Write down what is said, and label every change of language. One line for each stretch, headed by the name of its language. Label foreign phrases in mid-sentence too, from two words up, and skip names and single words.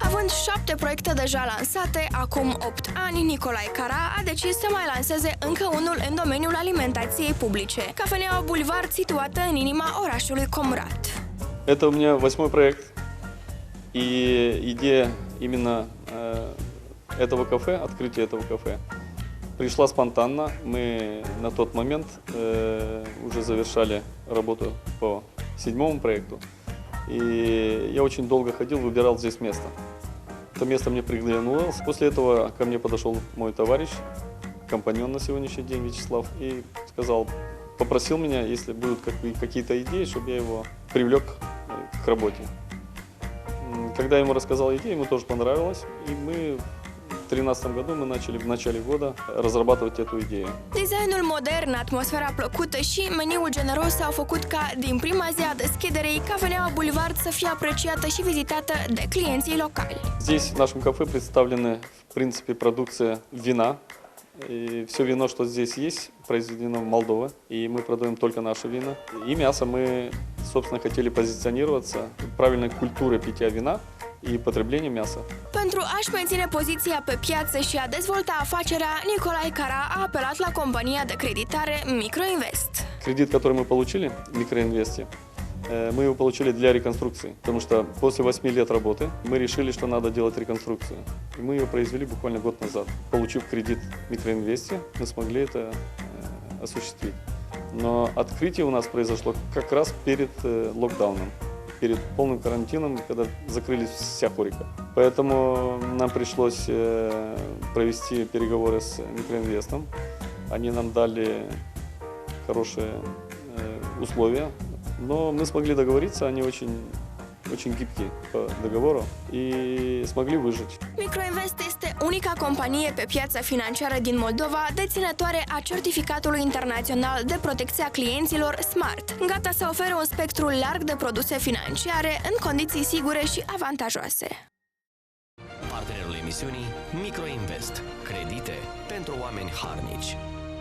Romanian: Fiind 7 proiecte deja lansate, acum 8 ani, Nicolae Cara a decis să mai lanseze încă unul în domeniul alimentației publice. Cafeneaua Bulevard, situată în inima orașului Comrat.
Russian: Это у меня 8-й проект, и идея именно этого кафе, открытия этого кафе, пришла спонтанно. Мы на тот момент уже завершали работу по 7-му проекту, и я очень долго ходил, выбирал здесь место. Это место мне приглянулось. После этого ко мне подошел мой товарищ, компаньон на сегодняшний день Вячеслав, и сказал, попросил меня, если будут какие-то идеи, чтобы я его привлек к работе. Когда я ему рассказал идею, ему тоже ponравилось, и мы в 2013 году мы начали в начале года разрабатывать эту идею.
Romanian: Designul modern, atmosfera plăcută și meniul generos au făcut ca, din prima zi a deschiderii, Cafeneaua Bulevard să fie apreciată și vizitată de clienții locali.
Russian: Здесь в нашем кафе представлены, в принципе, продукция вина. И все вино, что здесь есть, произведено в Молдове, и мы продаем только наше вино. И мясо мы, собственно, хотели позиционироваться правильной культурой питья вина и потребления мяса.
Romanian: Pentru a-și menține poziția pe piață și a dezvolta afacerea, Nicolae Cara a apelat la compania de creditare Microinvest.
Russian: Кредит, который мы получили в Микроинвесте, мы его получили для реконструкции, потому что после 8 лет работы мы решили, что надо делать реконструкцию. И мы ее произвели буквально год назад. Получив кредит в Микроинвесте, мы смогли это осуществить. Но открытие у нас произошло как раз перед локдауном, перед полным карантином, когда закрылись вся Хорика. Поэтому нам пришлось провести переговоры с Микроинвестом. Они нам дали хорошие условия. Но мы смогли договориться, они очень гибкие по договору и смогли выжить.
Romanian: Microinvest este unica companie pe piața financiară din Moldova deținătoare a certificatului internațional de protecție a clienților SMART, gata să ofere un spectru larg de produse financiare în condiții sigure și avantajoase. Partenerul emisiunii Microinvest. Credite pentru oameni harnici.